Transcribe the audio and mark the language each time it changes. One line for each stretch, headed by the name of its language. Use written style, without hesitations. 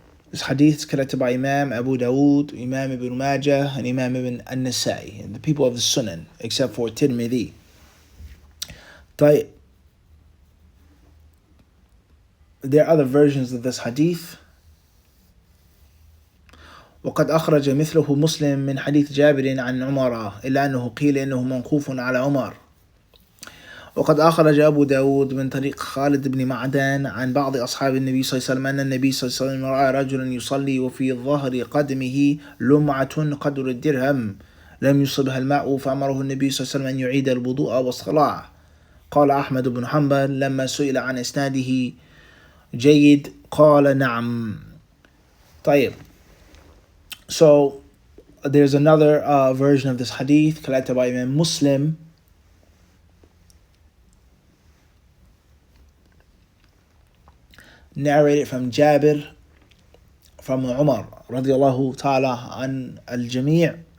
English: This hadith is collected by Imam Abu Dawood, Imam Ibn Majah, and Imam Ibn An-Nasai, the people of the Sunan, except for Tirmidhi. There are other versions of this hadith.
Arabic: وقد أخرج مثله مسلم من حديث جابر عن عمر إلا أنه قيل إنه موقوف على عمر. وقد أخرج أبو داود من طريق خالد بن معدان عن بعض أصحاب النبي صلى الله عليه وسلم أن النبي صلى الله عليه وسلم رأى رجلا يصلي وفي ظهر قدمه لمعة قدر الدرهم لم يصبها الماء فأمره النبي صلى الله عليه وسلم أن يعيد الوضوء والصلاة. قال أحمد بن حنبل لما سئل عن إسناده جيد قال نعم. طيب.
English: So there's another version of this hadith collected by Imam Muslim. Narrated from Jabir, from Umar radiallahu ta'ala an al-Jami'.